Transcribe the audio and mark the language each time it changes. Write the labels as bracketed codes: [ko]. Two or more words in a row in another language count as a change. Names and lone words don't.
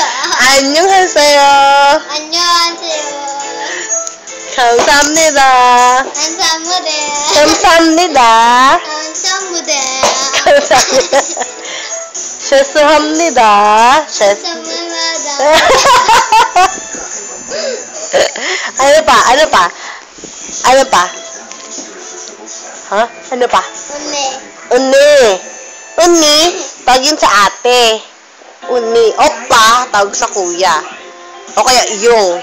[ko] 안녕하세요. 안녕하세요. 감사합니다. 감사합니다. 감사합니다. 감사합니다. 감사합니다. 죄송합니다. 감사합니다. [tl] Ano pa? Ha? Ano pa? Uni. Tawag yun sa ate. Uni. Oppa, tawag sa kuya. O kaya yung.